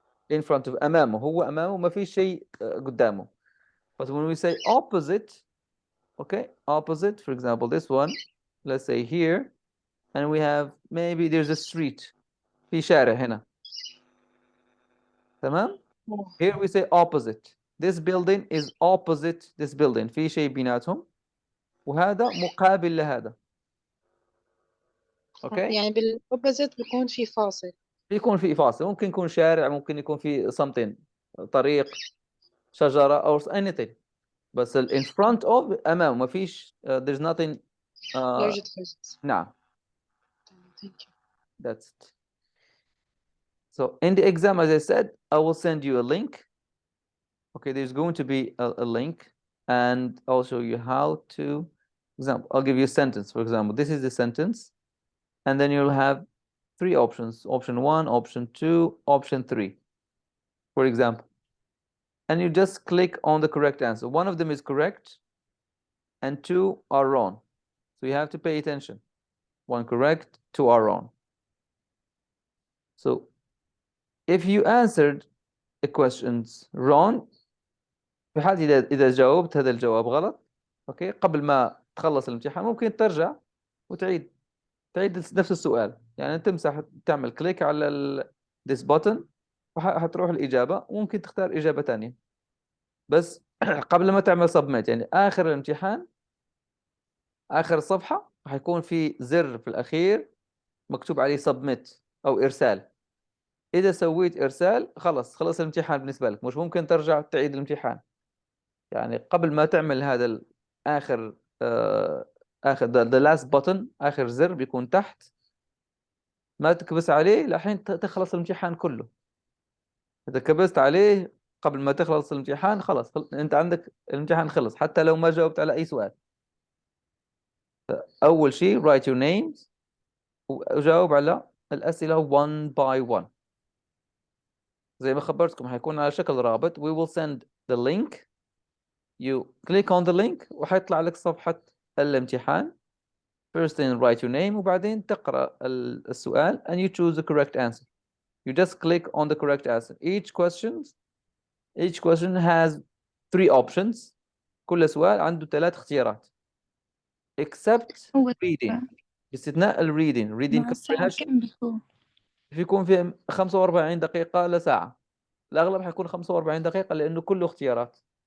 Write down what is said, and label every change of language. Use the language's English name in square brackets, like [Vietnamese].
[Arabic] In front of أمامه هو أمامه ما في شيء قدامه. [English] But when we say opposite, okay, opposite, for example, this one, let's say here, and we have maybe there's a street. [Arabic] في شارع هنا. تمام? [English] Here we say opposite. This building is opposite this building. [Arabic] في شيء بيناتهم. وهذا مقابل لهذا. [English] Okay? [Arabic] يعني بالopposite بيكون في فاصل. بيكون في فاصل. ممكن يكون شارع، ممكن يكون في something. طريق، شجرة أو anything. بس in front of أمام ما فيش [English] there's nothing. [Arabic] لا يوجد فاصل. نعم. [English] Thank you. That's it. So in the exam, as I said, I will send you a link. Okay, there's going to be a link, and I'll show you how to. Example, I'll give you a sentence. For example, this is the sentence, and then you'll have 3 options: option 1, option 2, option 3. For example, and you just click on the correct answer. One of them is correct, and 2 are wrong. So you have to pay attention. 1 correct, 2 are wrong. So if you answered the questions wrong, [Arabic] في حال إذا جاوبت هذا الجواب غلط، أوكي، قبل ما تخلص الامتحان ممكن ترجع وتعيد نفس السؤال. يعني تمسح، تعمل كليك على [English] this button [Arabic] وحتروح الإجابة، وممكن تختار إجابة تانية. بس قبل ما تعمل submit، يعني آخر الامتحان، آخر الصفحة حيكون في زر في الأخير مكتوب عليه submit أو إرسال. إذا سويت إرسال خلص الامتحان بالنسبة لك، مش ممكن ترجع تعيد الامتحان. يعني قبل ما تعمل هذا آخر [English] the last button، [Arabic] آخر زر بيكون تحت، ما تكبس عليه لحين تخلص الامتحان كله. إذا كبست عليه قبل ما تخلص الامتحان خلاص أنت عندك الامتحان خلص، حتى لو ما جاوبت على أي سؤال. أول شيء [English] write your names [Arabic] وجاوب على الأسئلة [English] one by one. [Arabic] زي ما خبرتكم حيكون على شكل رابط. [English] We will send the link. You click on the link [Arabic] وحيطلع لك صفحة الامتحان. [English] First thing write your name [Arabic] وبعدين تقرأ السؤال [English] and you choose the correct answer. You just click on the correct answer. Each question has 3 options. [Arabic] كل سؤال عنده 3 اختيارات. [English] Except [Arabic] هو [English] reading. [Arabic] باستثناء reading مع الساعة [English] comprehension [Arabic] كم بيكون؟ بيكون فيه 45 دقيقة لساعة. الأغلب حيكون 45 دقيقة لأنه كله اختيارات.